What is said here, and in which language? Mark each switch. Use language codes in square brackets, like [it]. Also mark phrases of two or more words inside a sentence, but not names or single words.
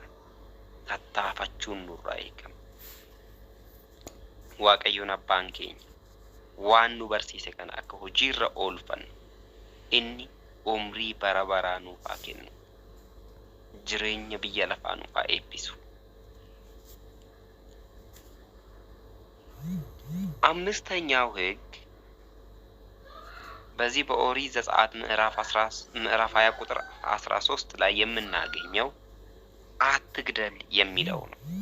[om] Tattaafachuun nurraa eegama. Waaqayyoon abbaan keenya waan nu barsiise kana akka hojiirra oolfannu inni umrii bara baraa nuuf haa kennu. Jireenya biyya lafaa nuuf haa eebbisu. [am] አምስተኛው ሕግ በዚህ በኦሪት ዘጸአት ምዕራፍ 20 ቁጥር 13 ላይ የምናገኘው አትግደል የሚለው ነው።